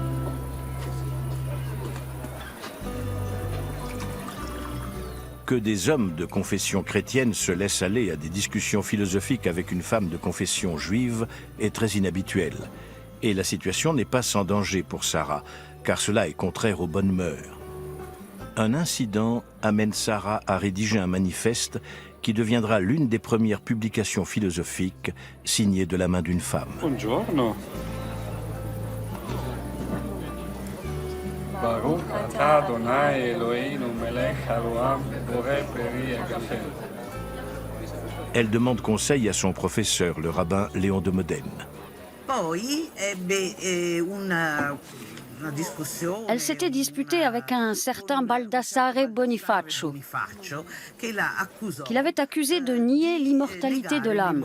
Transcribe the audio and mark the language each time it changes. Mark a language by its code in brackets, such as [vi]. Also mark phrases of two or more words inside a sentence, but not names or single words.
[fr] Que des hommes de confession chrétienne se laissent aller à des discussions philosophiques avec une femme de confession juive est très inhabituel. Et la situation n'est pas sans danger pour Sarah, car cela est contraire aux bonnes mœurs. Un incident amène Sarah à rédiger un manifeste qui deviendra l'une des premières publications philosophiques signées de la main d'une femme. Buongiorno. [he] ברוך אתה ה' אלוהינו מלך העולם בורא פרי הגפן. [fr] Elle demande conseil à son professeur, le rabbin Léon de Modène. Elle s'était disputée avec un certain Baldassare Bonifacio, qu'il avait accusé de nier l'immortalité de l'âme.